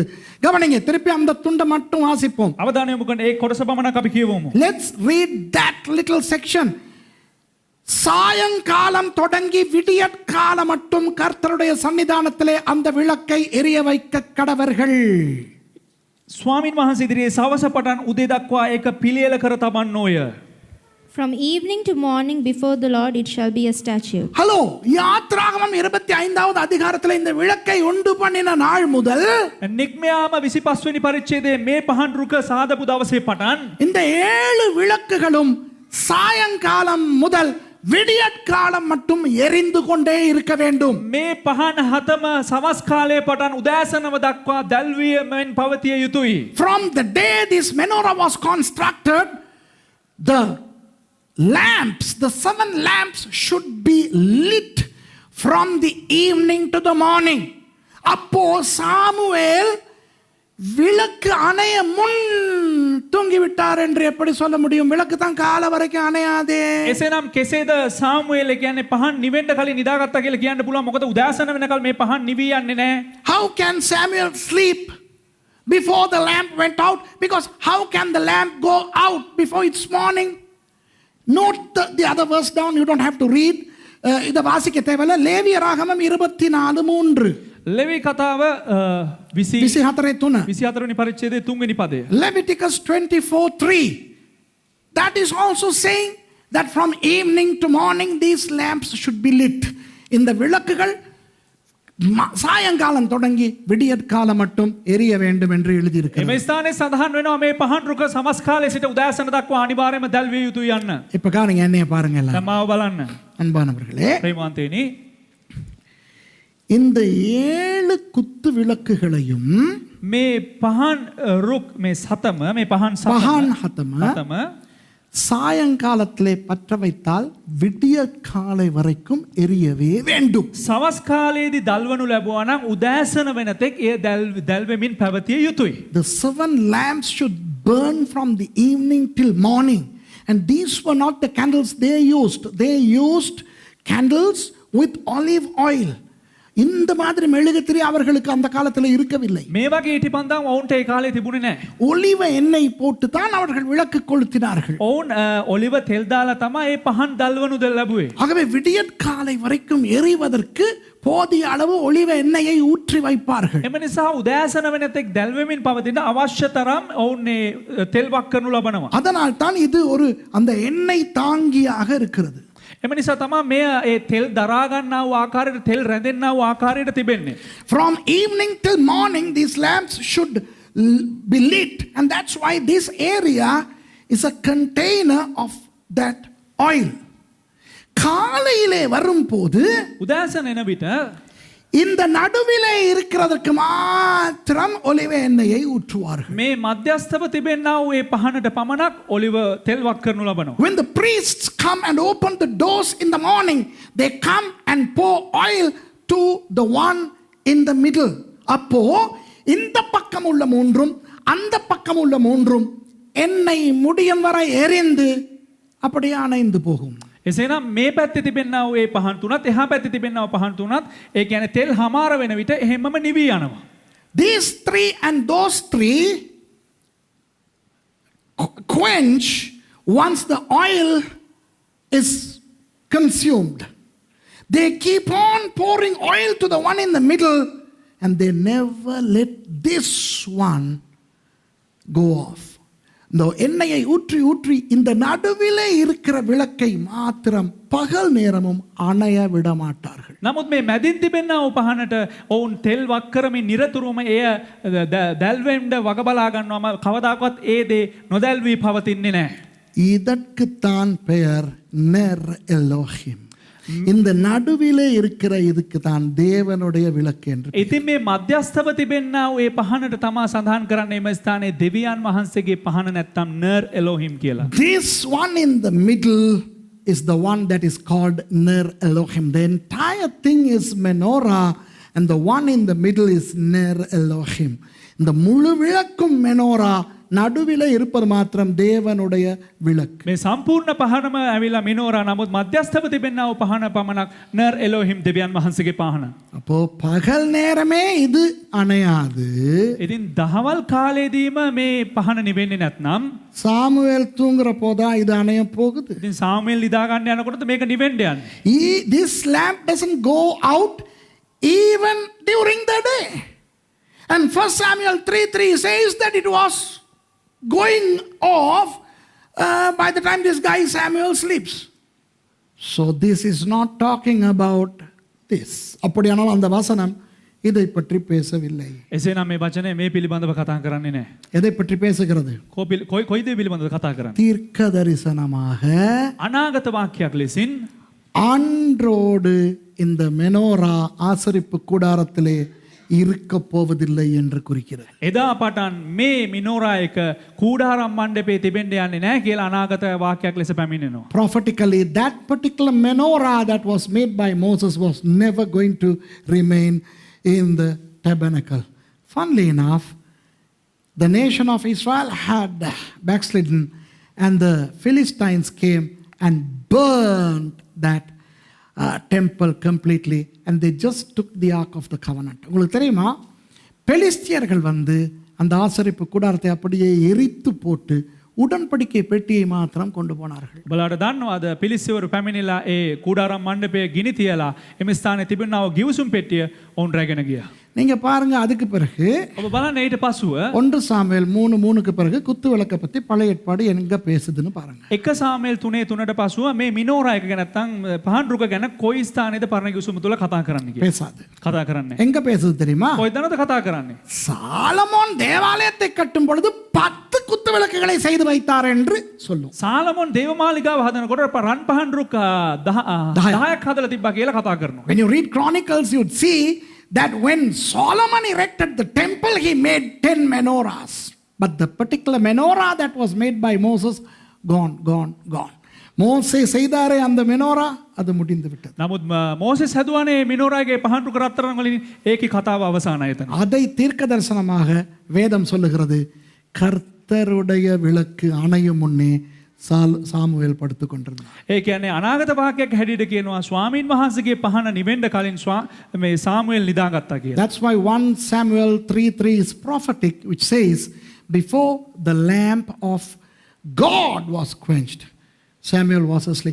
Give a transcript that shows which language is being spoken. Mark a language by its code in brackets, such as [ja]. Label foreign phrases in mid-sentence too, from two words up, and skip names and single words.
[ta] கவனிங்க, திருப்பி அந்த துண்டை மட்டும் வாசிப்போம். [si] අවධානය යොමු කරන්න ඒ කොටස පමණක් අපි කියවමු. [en] Let's read that little section. [ta] சாயங்காலம் தொடங்கி விடியற்காலம் மட்டும் கர்த்தருடைய சன்னிதானத்திலே அந்த விளக்கை எரிய வைக்க கடவர்கள். [si] ස්වාමින් වහන්සේ ඉදිරියේ සවස පටන් උදේ දක්වා ඒක පිළියෙල කර තබන්නෝය. [en] From evening to morning before the Lord it shall be a statute. [ta] ஹலோ, யாத்ராகமம் 25வது அதிகாரத்தில் இந்த விளக்கை உண்டு பண்ணின நாள் முதல் [si] නික්මයාම 25 වෙනි පරිච්ඡේදයේ මේ පහන් රුක සාදපු දවසේ පටන් [ta] இந்த 7 விளக்குகளும் சாயங்காலம் முதல் விடியற்காலம் மட்டும் எரிந்து கொண்டே இருக்க வேண்டும். [si] මේ පහන් හතම සවස් කාලයේ පටන් උදෑසනව දක්වා දැල්වීමෙන් පවතිය යුතුයි. [en] From the day this menorah was constructed, the lamps, the 7 lamps should be lit from the evening to the morning. [ta] அப்போ சாமுவேல் விளக்கு அணைய முன் தூங்கி விட்டார் என்று எப்படி சொல்ல முடியும்? விளக்கு தான் காலை வரைக்கும் அணையாதே. [si] එසේනම් කෙසේද සාමුවෙල් කියන්නේ පහන් නිවෙන්න කලින් නිදාගත්තා කියලා කියන්න පුළුවන්? මොකද උදෑසන වෙනකල් මේ පහන් නිවි යන්නේ නැහැ. [en] How can Samuel sleep before the lamp went out? Because how can the lamp go out before it's morning? Note the other verse down. You don't have to read. [ta] இதை வாசிக்க தேவையில்லை. லேவியராகமம் 24:3. [si] ලෙවි කතාව 24 වෙනි පරිච්ඡේදයේ 3 වෙනි පදය. [en] Leviticus 24:3. That is also saying that from evening to morning these lamps should be lit. [ta] இந்த விளக்குகள் சாயங்காலம் தொடங்கி விடியற்காலம் மட்டும் எரிய வேண்டும் என்று எழுதி இருக்கிறது. [si] මේ ස්ථානයේ සඳහන් වෙනවා මේ පහන් රුක සමස් කාලයේ සිට උදෑසන දක්වා අනිවාර්යයෙන්ම දැල්විය යුතුයි යන්න. [ta] இப்ப காணுங்க, என்னைய பாருங்க எல்லாம். [si] තමාව බලන්න. [ta] அன்பானவர்களே, [si] ප්‍රේමවන්තයනි, [ta] இந்த 7 குத்து விளக்குகளையும் [si] මේ පහන් රුක් මේ සතම මේ පහන් [ta] சத்தம சாயங்காலத்திலே பற்ற வைத்தால் விடிய காலை வரைக்கும் எரியவே வேண்டும். [si] සවස් කාලයේදී දල්වනු ලැබුවා නම් උදෑසන වෙනතෙක් ඒ දැල්වෙමින් පැවතිය යුතුයි. [en] The 7 lamps should burn from the evening till morning. And these were not the candles they used. They used candles with olive oil. [ta] இந்த மாதிரி மெழுகுத்திரி அவர்களுக்கு அந்த காலத்தில் இருக்கவில்லை. [si] මේ වගේ ඊටිපන්දම් ඔවුන්ට ඒ කාලේ තිබුණේ නැහැ. [ta] ஒலிவ எண்ணெய் போட்டு தான் அவர்கள் விளக்கு கொளுத்தினார்கள். [si] ඔවුන් ඔලිව තෙල් දාලා තමයි මේ පහන් දල්වනු ලැබුවේ. [ta] ஆகவே விடியற்காலை வரைக்கும் எரிவதற்கு போதிய அளவு ஒலிவ எண்ணெயை ஊற்றி வைப்பார்கள். [si] එම නිසා උදෑසන වෙනතෙක් දැල්වෙමින් පවතින අවශ්‍ය තරම් ඔවුන් මේ තෙල් වක් කරනු ලබනවා. [ta] அதனால் தான் இது ஒரு அந்த எண்ணெய் தாங்கியாக இருக்கிறது. [si] එම නිසා තමයි මේ ඒ තෙල් දරා ගන්නා වූ ආකාරයට තෙල් රැඳෙන්නා වූ ආකාරයට තිබෙන්නේ. [en] From evening till morning these lamps should be lit, and that's why this area is a container of that oil. [ta] காலையிலே வரும்போது [si] උදෑසන එන විට [ta] இந்த நடுவிலே இருக்கிறதற்கு மாத்திரம் ஒலிவ எண்ணெயை ஊற்றுவார்கள். [si] මේ මධ්‍යස්ථව තිබෙන්නා වූ ඒ පහනට පමණක් ඔලිව තෙල් වක් කරනු ලබනවා. [en] When the priests come and open the doors in the morning, they come and pour oil to the one in the middle. [ta] அப்போ இந்த பக்கம் உள்ள மூன்றும் அந்த பக்கம் உள்ள மூன்றும் எண்ணெய் முடியும் வரை எரிந்து அப்படியே அணைந்து போகும். [si] එසේනම් මේ පැත්තේ තිබෙන්නා වූ ඒ පහන් තුනත් එහා පැත්තේ තිබෙන්නා වූ පහන් තුනත් ඒ කියන්නේ තෙල් හමාර වෙන විට එහෙමම නිවි යනවා. [en] These 3 and those 3 quench once the oil is consumed. They keep on pouring oil to the one in the middle and they never let this one go off. [ta] இந்த எண்ணெயை ஊற்றி ஊற்றி இந்த நடுவிலே இருக்கிற விளக்கை மாத்திரம் பகல் நேரமும் அணைய விட மாட்டார்கள். [si] නමුත් මේ මැදින් තිබෙනා වූ පහනට ඔවුන් තෙල් වක් කරමින් නිරතුරුවම එය දැල්වෙන්න වග බලා ගන්නවම කවදාකවත් ඒ දේ නොදැල්වී පවතින්නේ නැහැ. [ta] இதற்குத்தான் பெயர் நெர் எலோஹிம். இந்த நடுவிலே இருக்கிற இதுக்கு தான் தேவனுடைய விளக்கு என்று. [si] ඉතින් මේ මධ්‍යස්ථව තිබෙනා වූ ඒ පහනට තමා සඳහන් කරන්නේ එම ස්ථානයේ දෙවියන් වහන්සේගේ පහන නැත්තම් නර් එලෝහිම් කියලා. [en] This one in the middle is the one that is called Ner Elohim. The entire thing is menorah and the one in the middle is Ner Elohim. [ta] இந்த முழு விளக்கும் மெனோரா, நடுவிலே இருப்பது மாத்திரம் தேவனுடைய விளக்கு. [si] මේ සම්පූර්ණ පහනම ඇවිල්ලා මිනෝරා, නමුත් මධ්‍යස්ථව තිබෙනා වූ පහන පමණක් නර් එලෝහිම් දෙවියන් වහන්සේගේ පහන. [ta] அப்போ பகல் நேரமே இது அணையாது. [si] ඉතින් දහවල් කාලයේදීම මේ පහන නිවෙන්නේ නැත්නම් [ta] சாமுவேல் தூங்குற போதா இது அணைய போகுது. [si] ඉතින් සාමුවෙල් නිදා ගන්න යනකොට මේක නිවෙන්න යන්නේ. [en] This lamp doesn't go out even during the day. And 1 Samuel 3:3 says that it was going off by the time this guy Samuel sleeps. So this is not talking about this. [ta] அப்படியானால் அந்த வசனம் இதை பற்றி பேசவில்லை. [si] එසේනම් මේ වචනේ මේ පිළිබඳව කතා කරන්නේ නැහැ. [ta] எதை பற்றி பேசுகிறது? [si] කොයි දේ පිළිබඳව කතා කරන්නේ? [ta] தீர்க்க தரிசனமாக [si] අනාගත වාක්‍යයක් ලෙසින් [ta] அன்றோடு இந்த மெனோரா ஆசரிப்பு கூடாரத்திலே இருக்க போவதில்லை என்று குறிக்கிறது. [si] එදා පටන් මේ මිනෝරා එක කූඩාරම් මණ්ඩපයේ තිබෙන්න යන්නේ නැහැ කියලා අනාගත වාක්‍යයක් ලෙස පැමිණෙනවා. [en] Prophetically, that particular menorah that was made by Moses was never going to remain in the tabernacle. Funnily enough, the nation of Israel had backslidden and the Philistines came and burned that temple completely and they just took the ark of the covenant. [ta] உங்களுக்கு தெரியுமா, பெலிஸ்தியர்கள் வந்து அந்த ஆசரிப்பு கூடாரத்தை அப்படியே எரித்து போட்டு උඩන්පඩිකේ பெட்டியை மாத்திரம் கொண்டு போனார்கள். [si] බලන්න දන්නවද පිලිස්සවරු පැමිණිලා ඒ කූඩාරම් මණ්ඩපයේ ගිනි තියලා එමෙ ස්ථානයේ තිබෙනා වූ ගිවිසුම් පෙට්ටිය ඔවුන් රැගෙන ගියා. [ta] நீங்க பாருங்க, அதுக்கு பிறகு [si] ඔබ බලන්න ඊට පසුව [ta] 1 சாமுவேல் 3:3க்கு பிறகு குத்து விளக்க பத்தி பழைய ஏற்பாடு எங்க பேசுதுன்னு பாருங்க. [si] 1 සාමුවෙල් 3:3ට පසුව මේ මිනෝරා එක ගැන නැත්නම් පහන් රුක ගැන කොයි ස්ථානයේද පරණ ගිවිසුම තුල කතා කරන්න කියලා. [ta] பேசாது. [si] කතා කරන්නේ. [ta] எங்க பேசுது தெரியுமா? [si] කොයිදනද කතා කරන්නේ? [ta] சாலமோன் தேவாலயத்தை கட்டும் பொழுது 10 குத்து விளக்குகளை செய்து வைத்தார் என்று சொல்லும். [si] සාලමොන් දේවමාලිගාව හදනකොට රන් පහන් රුක 10ක් හදලා තිබ්බා කියලා කතා කරනවා. [en] When you read Chronicles, you'd see that when Solomon erected the temple, he made 10 menorahs. But the particular menorah that was made by Moses, gone. [ta] மோசே செய்தாரே அந்த மெனோரா, அது முடிந்து விட்டது. [si] නමුත් මෝසෙස් හදුවානේ මිනෝරාගේ පහන් රුක රත්තරන් වලින් ඒකේ කතාව අවසానයි එතන. [ta] அதை தீர்க்க தரிசனமாக வேதம் சொல்லுகிறது. கர்த்தருடைய விளக்கு அணையும் முன்னே சாமுவேல் படுத்துக் கொண்டிருந்தார். [si] ඒ කියන්නේ අනාගත වාක්‍යයක් හැටියට කියනවා ස්වාමීන් වහන්සේගේ පහන නිවෙන්න කලින් මේ සාමුවෙල් නිදාගත්තා කියලා. [en] That's why 1 Samuel 3:3 is prophetic, which says before the lamp of God was quenched, Samuel was asleep.